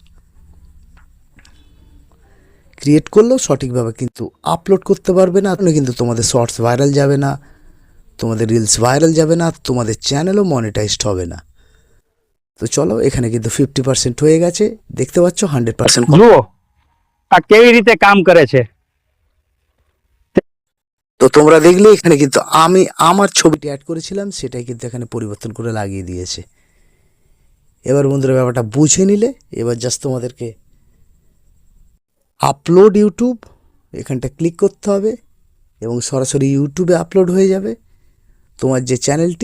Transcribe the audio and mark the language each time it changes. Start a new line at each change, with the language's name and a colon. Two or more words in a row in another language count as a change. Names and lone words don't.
Bangla: ক্রিয়েট করলেও সঠিকভাবে কিন্তু আপলোড করতে পারবে না, কিন্তু তোমাদের শর্টস ভাইরাল যাবে না, তোমাদের রিলস ভাইরাল যাবে না, তোমাদের চ্যানেলও মনিটাইজড হবে না। তো চলো, এখানে কিন্তু 50% হয়ে গেছে, দেখতে পাচ্ছ 100%।
Gujarati: જુઓ આ કેવી રીતે કામ કરે છે।
Bangla: তো তোমরা দেখলে এখানে কিন্তু আমি আমার ছবিটি অ্যাড করেছিলাম, সেটাই কিন্তু এখানে পরিবর্তন করে লাগিয়ে দিয়েছে। এবার বন্ধুরা ব্যাপারটা বুঝে নিলে, এবার জাস্ট তোমাদেরকে
English: upload YouTube
Bangla: এখানটা ক্লিক করতে হবে এবং সরাসরি ইউটিউবে আপলোড হয়ে যাবে তোমার যে চ্যানেলটি।